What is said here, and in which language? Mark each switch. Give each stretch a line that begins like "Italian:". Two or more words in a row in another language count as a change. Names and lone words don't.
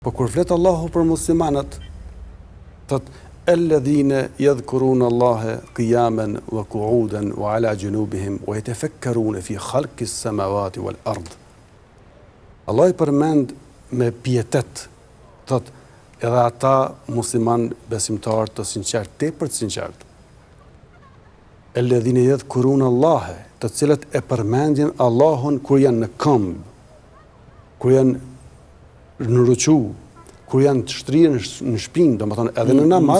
Albanian: Po kur flet Allahu për muslimanët, thot
Arabic: الذين يذكرون الله قياما وقعودا وعلى جنوبهم ويتفكرون في خلق السماوات والأرض.
Albanian: Allah I përmend me pietet, thot edhe ata musliman besimtar të sinqert, tepër të sinqert.
Arabic: الذين يذكرون الله,
Albanian: të cilët e përmendin Allahun kur janë në këmbë, kur janë në ruku, kur janë të shtrirë në shpinë, domethënë edhe në namaz,